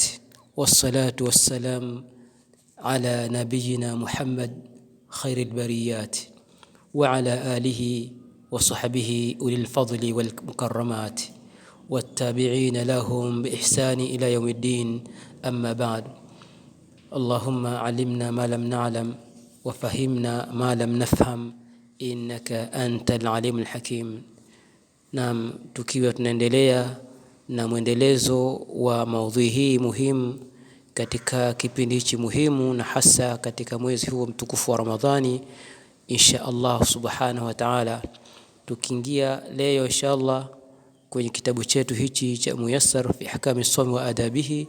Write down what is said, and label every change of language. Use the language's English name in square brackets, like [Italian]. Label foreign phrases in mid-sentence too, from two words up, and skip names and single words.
[Arabic] والصلاة والسلام على نبينا محمد خير البريات وعلى آله وصحبه أولي الفضل والمكرمات والتابعين لهم بإحسان إلى يوم الدين. أما بعد، اللهم علمنا ما لم نعلم وفهمنا ما لم نفهم إنك أنت العليم الحكيم. [Swahili] Naam, tukiwa tunaendelea na mwendelezo wa maudhui hii muhimu katika kipindi hichi muhimu, na hasa katika mwezi huu mtukufu wa Ramadhani, [Arabic] إن شاء الله سبحانه وتعالى, [Swahili] tukiingia leo [Arabic] إن شاء الله [Swahili] kwenye kitabu chetu hichi cha Muyassar fi ahkami as-sawm wa adabihi.